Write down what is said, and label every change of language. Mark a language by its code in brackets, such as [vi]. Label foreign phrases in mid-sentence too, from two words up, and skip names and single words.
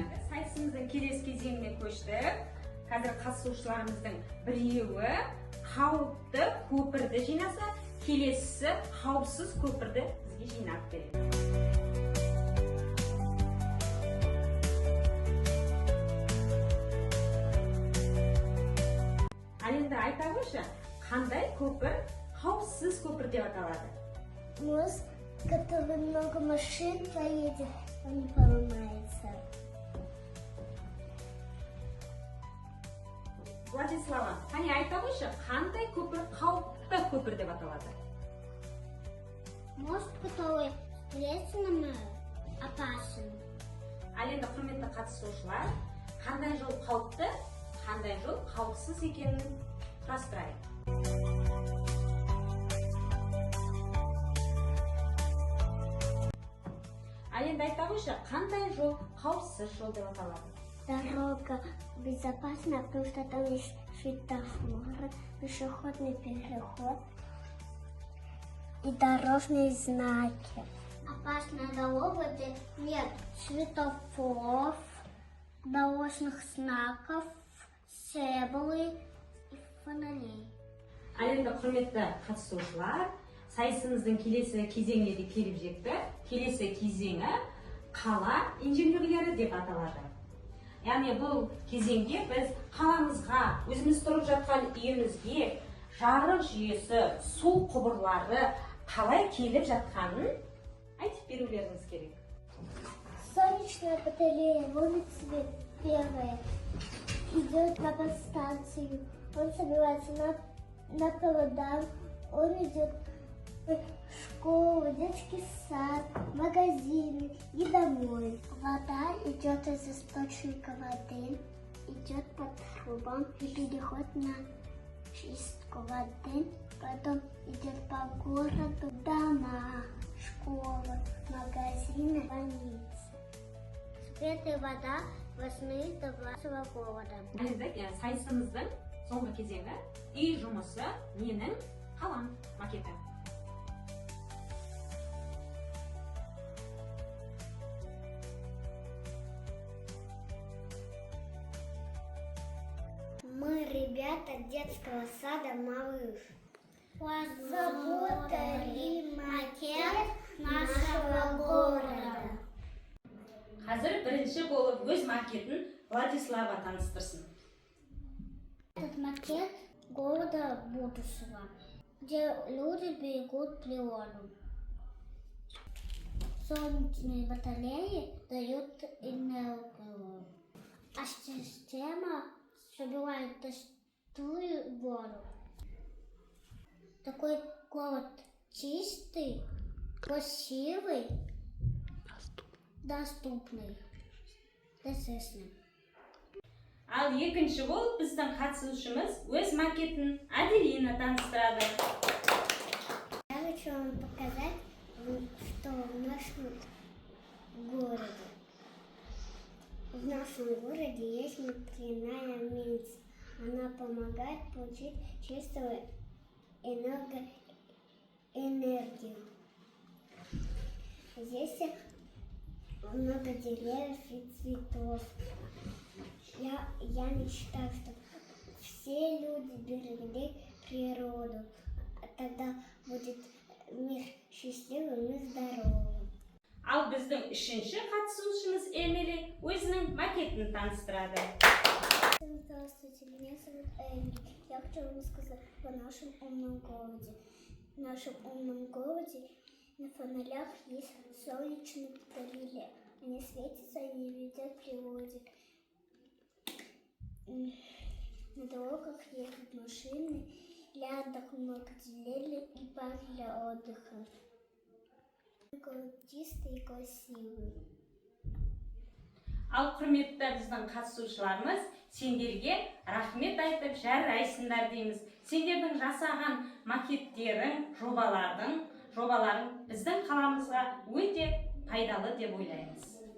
[kk] Сайысымыздың келесі кезеңіне көштік. Қазір қатысушыларымыздың біреуі қауіпті көпірді жинаса, келесісі қауіпсіз көпірді бізге жинап береді. Енді айта қойшы, қандай көпір қауіпсіз көпір деп аталады? [ru] Мост, который много машин поедет, он не поломается. [kk] Владислава, қане айта қойшы, қандай көпір қауіпті көпір деп аталады? [ru] Мост, который встречным опасен. [kk] Ал енді құрметті қатысушылар, қандай жол қауіпті, қандай жол қауіпсіз екенін құрастырайық. Ал енді айта қойшы, қандай жол қауіпсіз жол деп аталады? [ru] Дорога безопасна, потому что там есть светофоры, пешеходный переход и дорожные знаки. Опасная дорога, где нет светофоров, дорожных знаков, зебры и фонарей. [kk] Ал енді құрметті қатысушылар, сайысымыздың келесі кезеңіне де келіп жетті. Келесі кезеңі қала инженерлері деп аталады. Яғни бұл кезеңде біз қаламызға, өзіміз тұрып жатқан үйімізге жарық жүйесі, су құбырлары қалай келіп жатқанын айтып берулеріңіз керек. [ru] Солнечная батарея, ловит свет первая, идет на подстанцию, он собирается на проводах, он идет в школу, детский сад, магазины и домой. Вода идет из источника воды, идет по трубам и переходит на чистку воды, потом идет по городу, дома, школы, магазины, больницы. Свет и вода важны для вашего города. [kk] Енді сайысымыздың соңғы кезеңі үй жұмысы менің қалам макеті. [ru] Мы ребята детского сада «Малыш». Разработали макет нашего города. [kk] Қазір бірінші болып өз макетін Владислава таныстырсын. [ru] Этот макет города будущего, где люди берегут природу. Солнечные батареи дают энергию, а система собирает дождевую воду. Такой город чистый, красивый, доступный, естественный. [kk] Ал екінші болып біздің қатысушымыз өз макетін Аделина таныстырады. [ru] Я хочу вам показать, что в нашем городе есть ветряная мельница. Она помогает получить чистую энергию. Здесь много деревьев и цветов. Я мечтаю, чтобы все люди берегли природу. Тогда будет мир счастливым и здоровым. [kk] Ал біздің үшінші қатысушымыз Эмили өзінің макетін таныстырады. [ru] Здравствуйте, меня зовут Эмили. Я хочу вам сказать о нашем умном городе. В нашем умном городе на фонарях есть солнечные батареи. Они светятся и не вредят природе. На дорогах едут машины, рядом много деревьев и парк для отдыха. Город чистый и красивый. [kk] Ал құрметті біздің қатысушыларымыз, сендерге рахмет айтып жарайсыңдар дейміз. Сендердің жасаған макеттерің, жобаларың біздің қаламызға өте пайдалы деп ойлаймыз.